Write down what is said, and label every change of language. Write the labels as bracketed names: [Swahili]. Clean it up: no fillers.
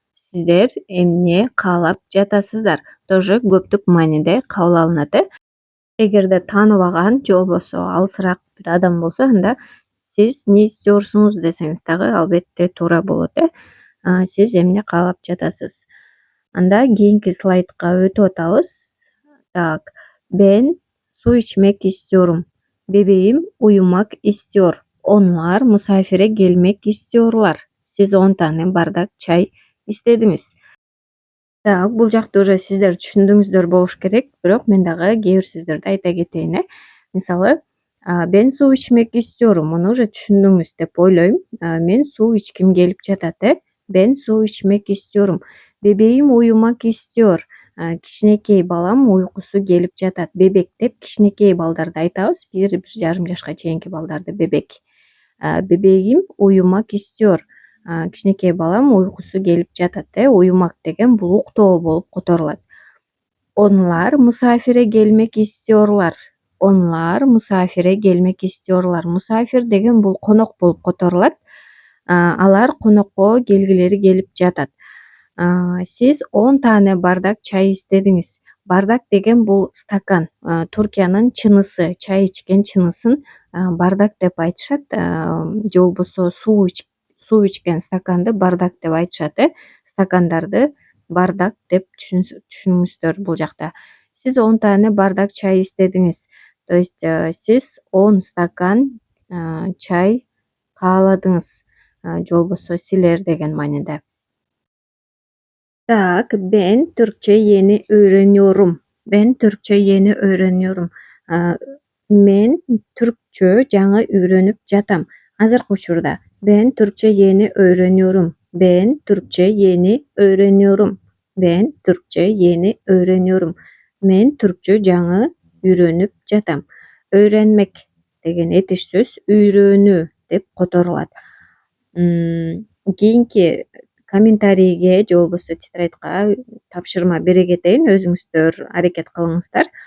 [Kyrgyz] Сиздер эмне каалап жатасыздар? Тоже көптүк мааниде кабыл алынат. Эгерде тааныбаган же болбосо алысыраак бир адам болсо, анда [Turkish] siz ne istiyorsunuz [Kyrgyz] десеңиз дагы албетте туура болот. Сиз эмне каалап жатасыз? Анда кийинки слайдка өтүп атабыз. [Turkish] Так, ben su içmek istiyorum. Bebeğim uyumak istiyor. Onlar misafire gelmek istiyorlar. Siz 10 tane bardak çay istediniz. [Kyrgyz] Так, бул жакты уже сиздер түшүндүңүздөр болуш керек, бирок мен дагы кээ бир сөздөрдү айта кетейин. [Turkish] Мисалы, ben su içmek istiyorum. [Kyrgyz] Муну уже түшүндүңүз деп ойлойм. Мен суу ичким келип жатат. [Turkish] Ben su içmek istiyorum. Bebeğim uyumak istiyor. [Kyrgyz] Кичинекей балам уйкусу келип жатат. Бебек деп кичинекей балдарды айтабыз. 1,5 жашка чейинки балдарды бебек. [Turkish] Бебегим уюмак istiyor. [Kyrgyz] Кичинекей балам уйкусу келип жатат. Уюмак деген бул уктоо болуп которулат. [Turkish] Onlar misafire gelmek istiyorlar. Onlar misafire gelmek istiyorlar. [Kyrgyz] Musafir деген бул конок болуп которулат. Алар конокко келгилери келип жатат. [Turkish] Siz 10 tane bardak çay istediniz. [Kyrgyz] Бардак деген бул стакан. Туркиянын чынысы, чай ичкен чынысын бардак деп айтышат. Же болбосо суу ичкен стаканды бардак деп айтышат. Стакандарды бардак деп түшүнүңүздөр бул жакта. [Turkish] Siz 10 tane bardak çay istediniz. [Kyrgyz] То есть siz 10 стакан чай кааладыңыз. Же болбосо силер деген мааниде. [Turkish] Так, ben Türkçe yeni öğreniyorum. Ben Türkçe yeni öğreniyorum. [Kyrgyz] Men Türkçe жаңы үйрөнүп жатам. Азыркы учурда. [Turkish] Ben Türkçe yeni öğreniyorum. Ben Türkçe yeni öğreniyorum. Ben Türkçe yeni öğreniyorum. [Kyrgyz] Мен Türkçe жаңы үйрөнүп жатам. Öğrenmek деген этиш сөз үйрөнүү деп которулат. Кийинки комментарийге же болбосо тетрадька тапшырма бере кетейин, өзүңүздөр аракет кылыңыздар.